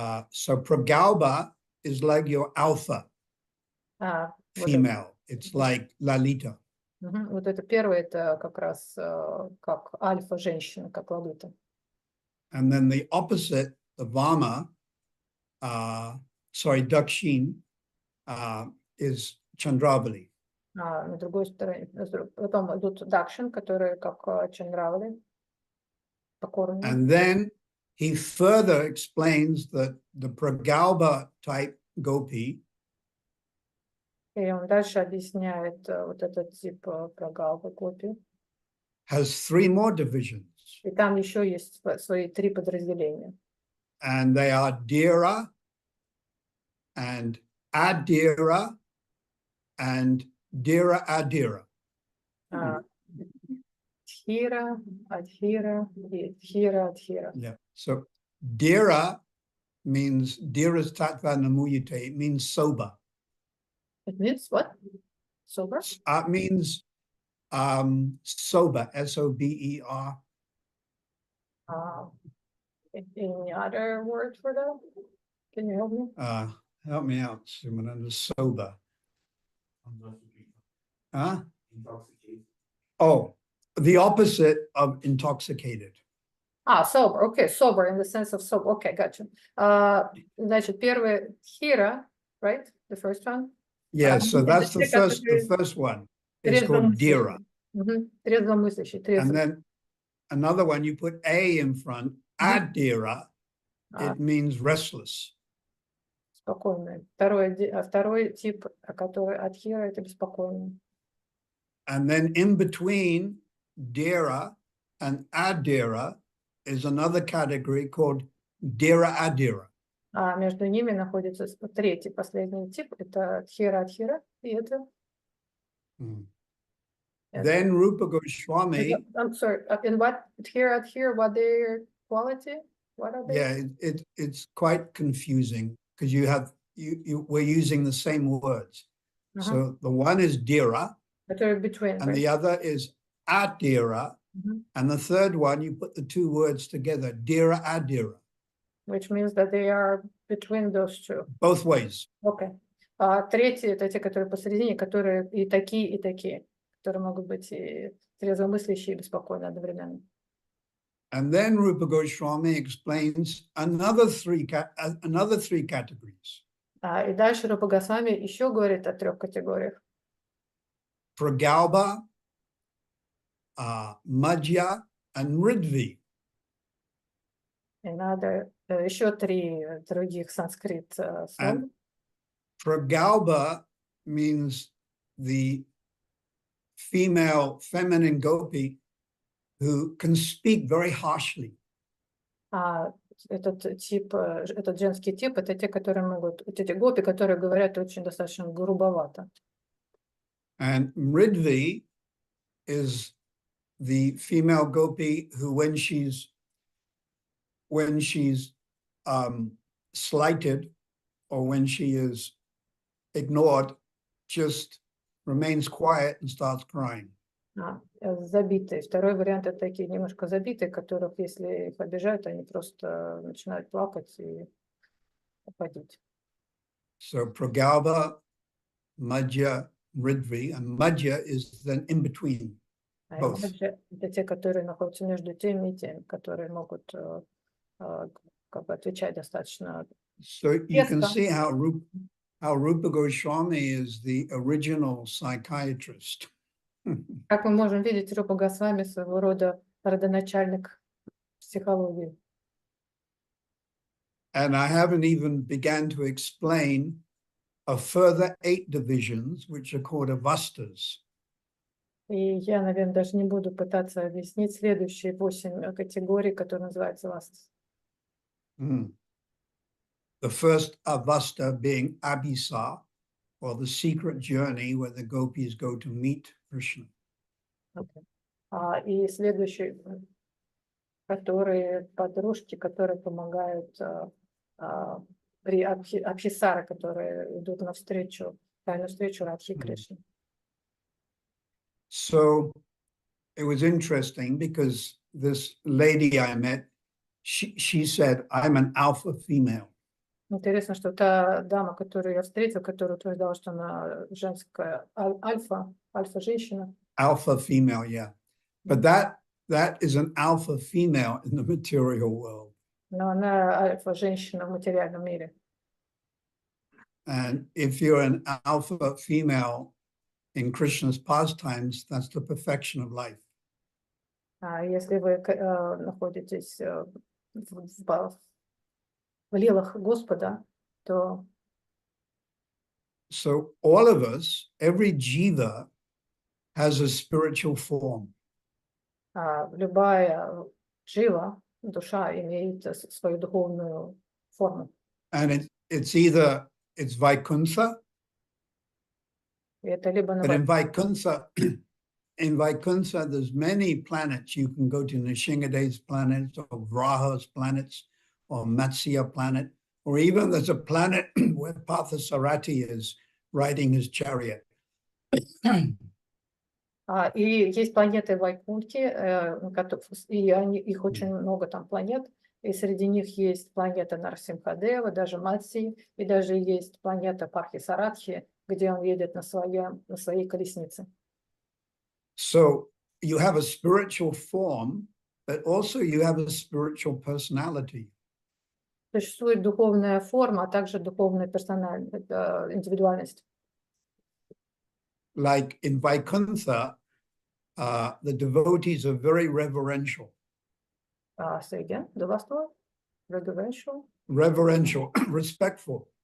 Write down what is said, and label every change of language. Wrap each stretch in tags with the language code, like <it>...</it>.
<en>So Pragalpa is like your alpha female. It's like Lalita.</en> <ru>Вот это первое, это как раз как альфа-женщина, как Лалита.</ru> <en>And then the opposite, the Vama, Dakshin, is Chandravali.</en> <ru>На другой стороне, потом идут Дакшин, которые как Чандравали, покорные.</ru> <en>And then he further explains that the Pragalpa type gopi</en> <ru>И он дальше объясняет вот этот тип прогалбы гопи.</ru> <en>has 3 more divisions.</en> <ru>И там еще есть свои 3 подразделения.</ru> <en>And they are Dhira and Adhira and Dhira Adhira.</en> <ru>Дхира, Адхира и Дхира, Адхира.</ru> <en>Yeah. So Dhira means Dhira's Tattva Namuyate. It means sober. It means what? Sober? It means sober, S-O-B-E-R. Any other word for that? Can you help me? Help me out, Simananda. Sober. Huh? Intoxicated. Oh, the opposite of intoxicated. Sober. Okay, sober in the sense of sober. Okay, gotcha.</en> <ru>Значит, первый Дхира,</ru> <en>right? The first one? Yeah, so that's the first one. It's called Dhira.</en> <ru>Трезвомыслящий.</ru> <en>And then another one, you put A in front, Adhira, it means restless.</en> <ru>Спокойный. Второй тип, который Адхира, это беспокойный.</ru> <en>And then in between Dhira and Adhira is another category called Dhira Adhira.</en> <ru>А между ними находится третий, последний тип, это Дхира Адхира, и это</ru> <en>Then Rupa Goswami, I'm sorry, and what here, what their quality? What are they? yeah, it's quite confusing because we're using the same words. So the one is dira,</en> <ru>Которые</ru> <en>between, and right? the other is adira, and the third one you put the two words together, dira adira, Which means that they are between those two. both ways. Okay.</en> <ru>А третьи это те, которые посередине, которые и такие, которые могут быть и трезвомыслящие, и беспокойные одновременно.</ru> <en>And then Rupa Goswami explains another three categories:</en> <ru>И дальше Рупа Госвами еще говорит о 3 категориях.</ru> <en>pragalpa, madhya, and ridvi.</en> <ru>И надо еще 3 других санскрит слова.</ru> <en>And pragalpa means the feminine gopi who can speak very harshly.</en> <ru>Этот женский тип, это те, которые могут, эти гопи, которые говорят очень достаточно грубовато.</ru> <en>And ridvi is the female gopi who, when she's slighted or when she is ignored, just remains quiet and starts crying.</en> <ru>Забитые. Второй вариант это такие немножко забитые, которых, если их обижают, они просто начинают плакать и уходить.</ru> <en>So pragalpa, madhya, ridvi, and madhya is then in between. Both.</en> <ru>Это те, которые находятся между теми и теми, которые могут как бы отвечать достаточно.</ru> <en>So you can see how Rupa Goswami is the original psychiatrist.</en> <ru>Как мы можем видеть, Рупа Госвами своего рода родоначальник психологии.</ru> <en>And I haven't even begun to explain a further 8 divisions, which are called avastas.</en> <ru>И я, наверное, даже не буду пытаться объяснить следующие 8 категорий, которые называются вастас.</ru> <en>The first avasta being abhisa, or the secret journey where the gopis go to meet Krishna.</en> <ru>И следующие, которые подружки, которые помогают при абхисара, которые идут навстречу, тайную встречу Радхи Кришны.</ru> <en>So it was interesting because this lady I met, she said, I'm an alpha female.</en> <ru>Интересно, что та дама, которую я встретил, которая утверждала, что она женская альфа-женщина.</ru> <en>Alpha female, yeah. But that is an alpha female in the material world.</en> <ru>Но она альфа-женщина в материальном мире.</ru> <en>And if you're an alpha female in Krishna's pastimes, that's the perfection of life.</en> <ru>Если вы находитесь в лилах Господа, то...</ru> <en>So all of us, every jiva has a spiritual form.</en> <ru>Любая джива, душа, имеет свою духовную форму.</ru> <en>And it's Vaikuntha,</en> <ru>Это либо</ru> <en>but in Vaikuntha, there's many planets. You can go to Nishingade's planet, or Vraha's planets, or Matsya planet, or even there's a planet where Partha Sarathi is riding his chariot.</en> <ru>И есть планеты Вайкунтхи, и их очень много там планет, и среди них есть планета Нарсимхадева, даже Матси, и даже есть планета Пархи Саратхи, где он едет на своей колеснице.</ru> <en>So you have a spiritual form, but also you have a spiritual personality.</en> <ru>Существует духовная форма, а также духовная индивидуальность.</ru> <en>Like in Vaikuntha, the devotees are very reverential. Say again, the last one? Reverential? Reverential, respectful.</en>